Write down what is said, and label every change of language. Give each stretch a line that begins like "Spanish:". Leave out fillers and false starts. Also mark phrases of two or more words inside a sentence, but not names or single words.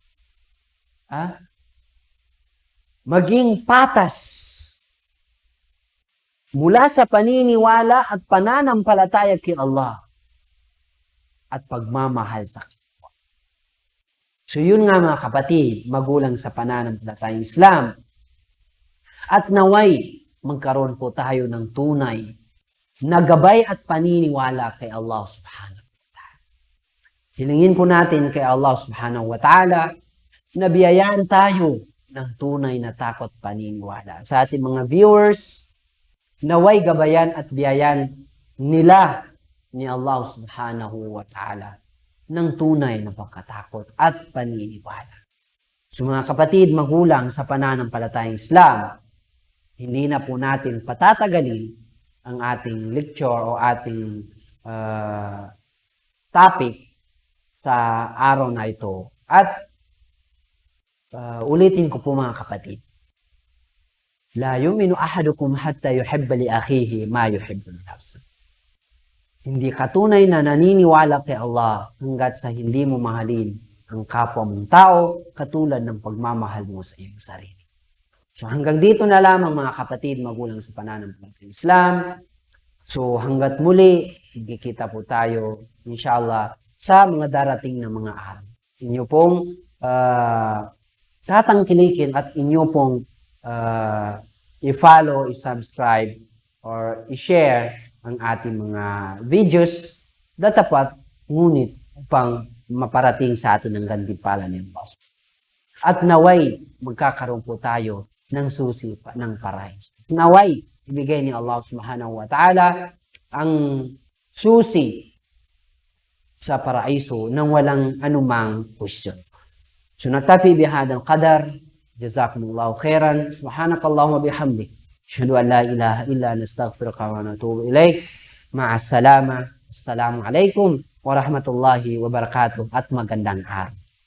Filipino: Maging patas mula sa paniniwala at pananampalataya kay Allah at pagmamahal sa kapwa. So yun nga mga kapatid, magulang sa pananampalatayang Islam. At naway, magkaroon po tayo ng tunay na gabay at paniniwala kay Allah
Arabic: سبحانه وتعالى.
Filipino: Hilingin po natin kay Allah
Arabic: سبحانه وتعالى
Filipino: na biyayaan tayo ng tunay na takot paniniwala. Sa ating mga viewers, naway gabayan at biyayan nila ni Allah
Arabic: سبحانه وتعالى
Filipino: ng tunay na pagkatakot at paniniwala. So mga kapatid, magulang sa pananampalatayang Islam, hindi na po natin patatagalin ang ating lecture o ating topic sa araw na ito. At ulitin ko po mga kapatid.
Arabic: لا يؤمن أحدكم حتى يحب لأخيه ما يحب لنفسه.
Filipino: Hindi katunay na naniniwala kay Allah hanggat sa hindi mo mahalin ang kapwa mong tao katulad ng pagmamahal mo sa iyong sarili. So hanggang dito na lamang mga kapatid, magulang sa pananampalatayang Islam. So hanggat muli, magkikita po tayo inshallah sa mga darating na mga araw. Inyo pong tatangkilikin at inyo pong i-follow, i-subscribe, or i-share ang ating mga videos na tapat, ngunit upang maparating sa atin ang gantimpala ni Allah. At naway, magkakaroon po tayo ng susi ng paraiso. Naway, ibigay ni Allah
Arabic: سبحانه وتعالى
Filipino: ang susi sa paraiso nang walang anumang question.
Arabic: So نكتفي بهذا القدر. جزاكم الله خيرا. سبحانك اللهم وبحمدك. أشهد أن لا إله إلا أنت أستغفرك وأتوب إليك. مع السلامة. السلام عليكم ورحمة الله وبركاته
Filipino: at magandang araw.